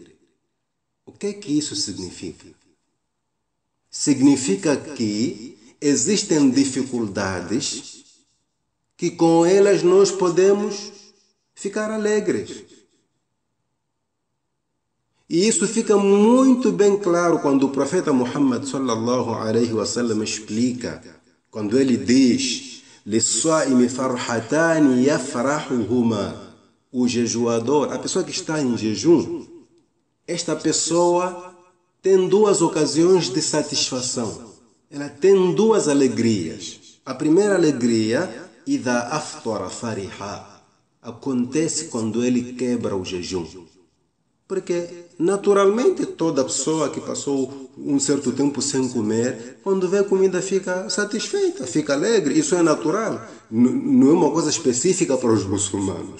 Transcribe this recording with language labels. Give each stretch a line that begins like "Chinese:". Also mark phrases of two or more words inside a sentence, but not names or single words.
Portuguese: O que é que isso significa? Significa que existem dificuldades que com elas nós podemos ficar alegres. E isso fica muito bem claro quando o profeta Muhammad
Arabic: صلى الله عليه وسلم
Portuguese: explica, quando ele diz:
Arabic: "للصائم فرحتان يفرحهما",
Portuguese: o jejuador, a pessoa que está em jejum, esta pessoa tem duas ocasiões de satisfação. Ela tem duas alegrias. A primeira alegria,
Arabic: إذا أفطر فرح,
Portuguese: acontece quando ele quebra o jejum. Porque, naturalmente, toda pessoa que passou um certo tempo sem comer, quando vê comida fica satisfeita, fica alegre. Isso é natural. Não é uma coisa específica para os muçulmanos.